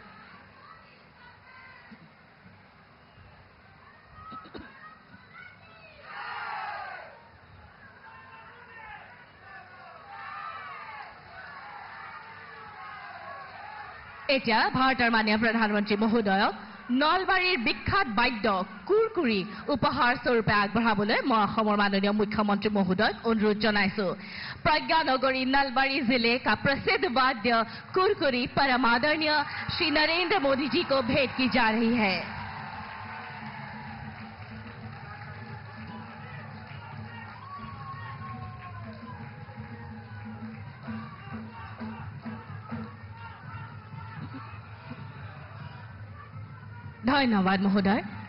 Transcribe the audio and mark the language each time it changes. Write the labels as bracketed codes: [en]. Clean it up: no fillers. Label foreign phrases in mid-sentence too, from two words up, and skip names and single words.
[as] এতিয়া ভাৰতৰ মাননীয় প্ৰধানমন্ত্ৰী মহোদয়ক নলবাৰীৰ বিখ্যাত বাদ্য কুৰকুৰি উপহাৰ স্বৰূপে আগবঢ়াবলৈ মই অসমৰ মাননীয় মুখ্যমন্ত্ৰী মহোদয়ক অনুৰোধ জনাইছো। [hi] प्रज्ञा नगरी नलबाड़ी जिले का प्रसिद्ध वाद्य कुरकुरी परम आदरणीय श्री नरेंद्र मोदी जी को भेंट की जा रही है। [as] ধন্যবাদ মহোদয়।